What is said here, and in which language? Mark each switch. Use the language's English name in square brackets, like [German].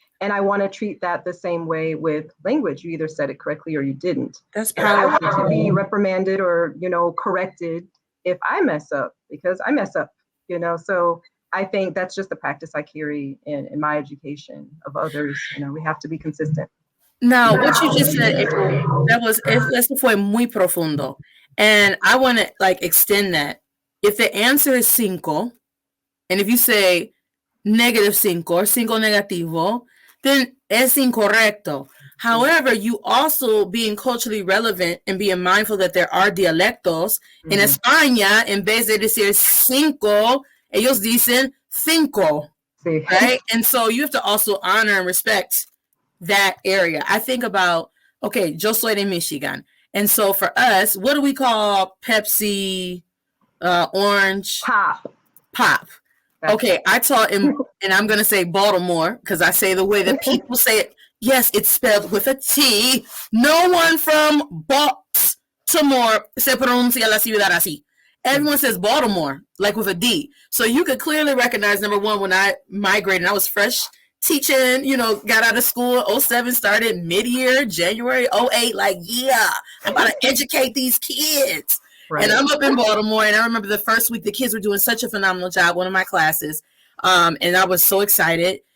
[English] And I want to treat that the same way with language. You either said it correctly or you didn't. That's powerful. I want to be reprimanded or, you know, corrected if I mess up, because I mess up, you know. So I think that's just the practice I carry in my education of others. You know, we have to be consistent. Now, what you just said, April, [Spanish] eso fue muy profundo. [English] And I want to like extend that. If the answer is 5, and if you say -5 or [Spanish] 5 negativo, [English] then [Spanish] es incorrecto. [English] However, you also being culturally relevant and being mindful that there are dialectos. [Spanish] In España, en vez de decir 5, ellos dicen 5, Sí. [English] right? And so you have to also honor and respect that area. I think about, okay, [Spanish] yo soy de Michigan. [English] And so for us, what do we call Pepsi, orange? Pop. Okay, I taught in, and I'm going to say Baltimore, because I say the way that people say it. Yes, it's spelled with a T. No one from Baltimore [Spanish] se pronuncia la ciudad así. [English] Everyone says Baltimore, like with a D. So you could clearly recognize, number one, when I migrated, I was fresh teaching, you know, got out of school, 07, started mid-year, January 08, like, yeah, I'm about to educate these kids. And I'm up in Baltimore, and I remember the first week the kids were doing such a phenomenal job, one of my classes, and I was so excited.